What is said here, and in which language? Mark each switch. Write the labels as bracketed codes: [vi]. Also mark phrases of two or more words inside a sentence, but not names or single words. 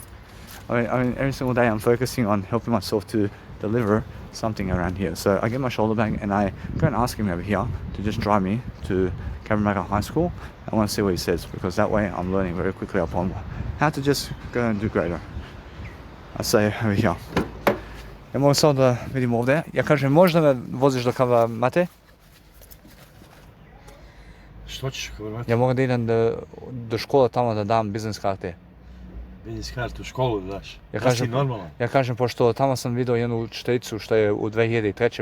[en] I mean, every single day I'm focusing on helping myself to deliver something around here. So I get my shoulder bag and I go and ask him over here to just drive me to Cabramatta High School. I want to see what he says, because that way I'm learning very quickly upon how to just go and do greater. I say over here. [bs] Ja mogu samo da vidim ovdje. Ja kažem, možda me voziš do Cabramatte? Što ćeš Cabramatte? Ja mogu da idem do škole tamo da dam biznis karte. Biznis kartu u školu da daš? Ja kažem, si normalan? Ja kažem, pošto tamo sam vidio jednu učiteljicu što je u 2003.